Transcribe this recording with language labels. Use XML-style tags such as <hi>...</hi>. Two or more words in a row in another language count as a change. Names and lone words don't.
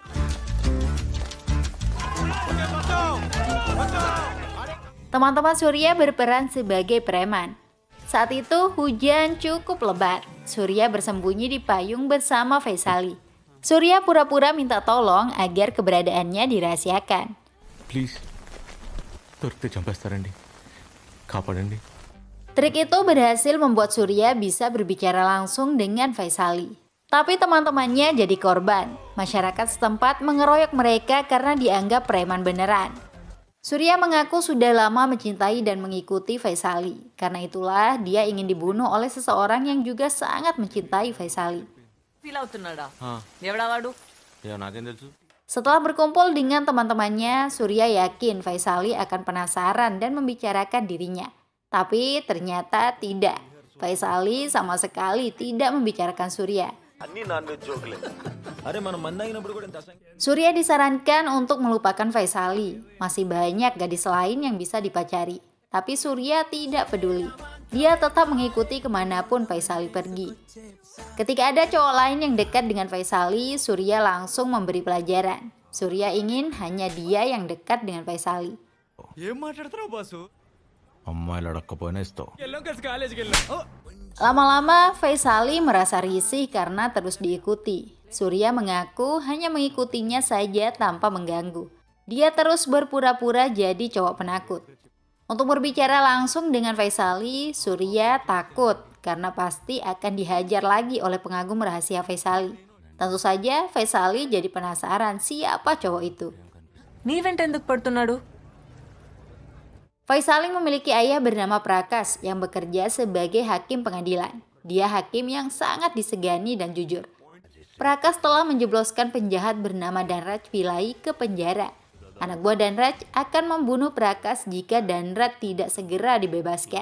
<id>Teman-teman Surya berperan sebagai preman. Saat itu hujan cukup lebat. Surya bersembunyi di payung bersama Faisali. Surya pura-pura minta tolong agar keberadaannya dirahasiakan.</id> <te>ప్లీజ్ దొరికితే చంపేస్తారండి, కాపాడండి.</te> <id>Trik itu berhasil membuat Surya bisa berbicara langsung dengan Faisali. Tapi teman-temannya jadi korban. Masyarakat setempat mengeroyok mereka karena dianggap preman beneran. Surya mengaku sudah lama mencintai dan mengikuti Faisali. Karena itulah dia ingin dibunuh oleh seseorang yang juga sangat mencintai Faisali.</id> <te>యా నాకేం తెలుసు.</te> <id>Setelah berkumpul dengan teman-temannya, Surya yakin Faisali akan penasaran dan membicarakan dirinya. Tapi ternyata tidak. Faisali sama sekali tidak membicarakan Surya. Surya disarankan untuk melupakan Faisali. Masih banyak gadis lain yang bisa dipacari. Tapi Surya tidak peduli. Dia tetap mengikuti kemanapun Faisali pergi. Ketika ada cowok lain yang dekat dengan Faisali, Surya langsung memberi pelajaran. Surya ingin hanya dia yang dekat dengan Faisali.</id> <te>అమ్మాయిలు అడక్కపోయినా ఇస్తావు.</te> <id>Lama-lama Faisali merasa risih karena terus diikuti. Surya mengaku hanya mengikutinya saja tanpa mengganggu. Dia terus berpura-pura jadi cowok penakut. Untuk berbicara langsung dengan Faisali, Surya takut karena pasti akan dihajar lagi oleh pengagum rahasia Faisali. Tentu saja Faisali jadi penasaran siapa cowok itu.</id> <te>నీవెంటెందుకు పడుతున్నాడు?</te> <id>Faisali memiliki ayah bernama Prakas yang bekerja sebagai hakim pengadilan. Dia hakim yang sangat disegani dan jujur. Prakas telah menjebloskan penjahat bernama Danraj Pillai ke penjara. Anak buah Danraj akan membunuh Prakas jika Danraj tidak segera dibebaskan.</id>